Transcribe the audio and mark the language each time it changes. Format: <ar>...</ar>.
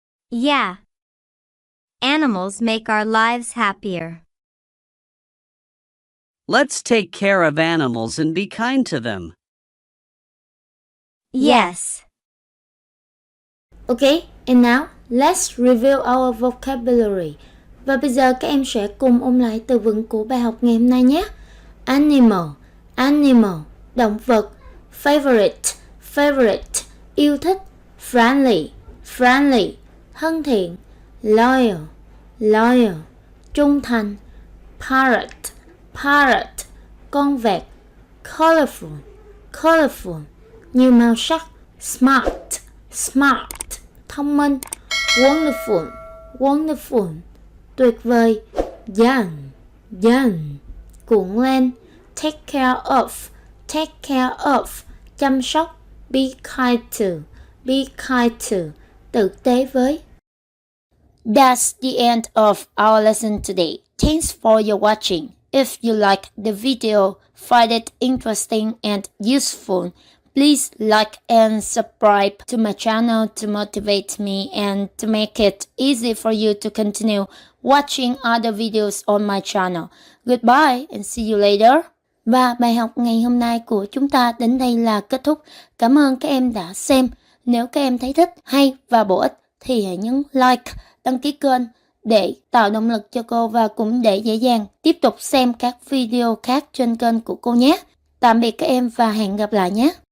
<en>Yeah. Animals make our lives happier. Let's take care of animals and be kind to them. Yes. Okay, and now let's review our vocabulary.</en> <vi>Và bây giờ các em sẽ cùng ôn lại từ vựng của bài học ngày hôm nay nhé.</vi> <en>Animal, animal,</en> <vi>động vật.</vi> <en>Favorite, favorite,</en> <vi>yêu thích.</vi> <en>Friendly, friendly,</en> <vi>thân thiện.</vi> <en>Loyal, loyal,</en> <vi>trung thành.</vi> <en>Parrot, parrot,</en> <vi>con vẹt.</vi> <en>Colorful, colorful,</en> <vi>nhiều màu sắc.</vi> <en>Smart, smart,</en> <vi>thông minh.</vi> <en>Wonderful, wonderful,</en> <vi>tuyệt vời.</vi> <en>Young, young,</en> <vi>cuộn lên.</vi> <en>Take care of, take care of,</en> <vi>chăm sóc.</vi> <en>Be kind to, be kind to,</en> <vi>tử tế với.</vi> <en>That's the end of our lesson today. Thanks for your watching. If you like the video, find it interesting and useful, please like and subscribe to my channel to motivate me and to make it easy for you to continue watching other videos on my channel. Goodbye and see you later.</en> <vi>Và bài học ngày hôm nay của chúng ta đến đây là kết thúc. Cảm ơn các em đã xem. Nếu các em thấy thích, hay và bổ ích thì hãy nhấn like, đăng ký kênh để tạo động lực cho cô và cũng để dễ dàng tiếp tục xem các video khác trên kênh của cô nhé. Tạm biệt các em và hẹn gặp lại nhé.</vi>